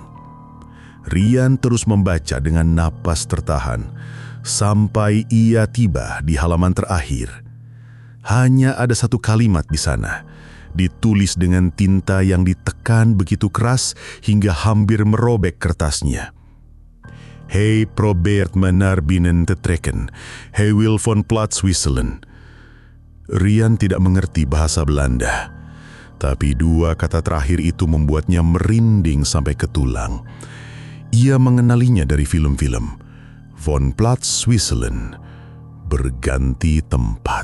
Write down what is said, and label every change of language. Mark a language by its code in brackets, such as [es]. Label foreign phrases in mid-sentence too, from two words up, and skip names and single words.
[id] Rian terus membaca dengan napas tertahan, sampai ia tiba di halaman terakhir. Hanya ada satu kalimat di sana, ditulis dengan tinta yang ditekan begitu keras hingga hampir merobek kertasnya. [nl] Hij probeert me naar binnen te trekken. Hij wil van plaats wisselen. [id] Rian tidak mengerti bahasa Belanda. Tapi dua kata terakhir itu membuatnya merinding sampai ke tulang. Ia mengenalinya dari film-film. [nl] Von Platz wisselen, [id] berganti tempat.